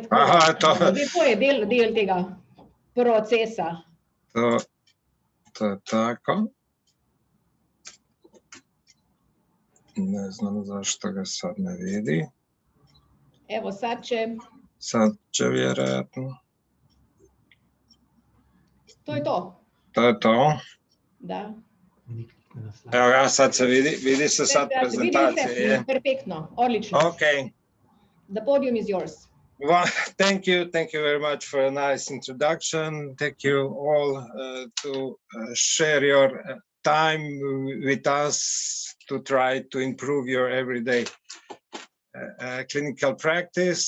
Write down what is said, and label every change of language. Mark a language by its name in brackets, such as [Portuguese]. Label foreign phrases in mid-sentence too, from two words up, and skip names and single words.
[Slovenian] Aha, to je del tega procesa. To je tako. [Croatian] Ne znam zašto ga sad ne vidi. Evo sad će. Sad će vjerojatno. To je to. To je to. Da. Evo ga, sad se vidi se sad prezentacija. Vidi se, perfektno, odlično. [English] Okay. The podium is yours. Well, thank you very much for a nice introduction. Thank you all to share your time with us to try to improve your everyday clinical practice.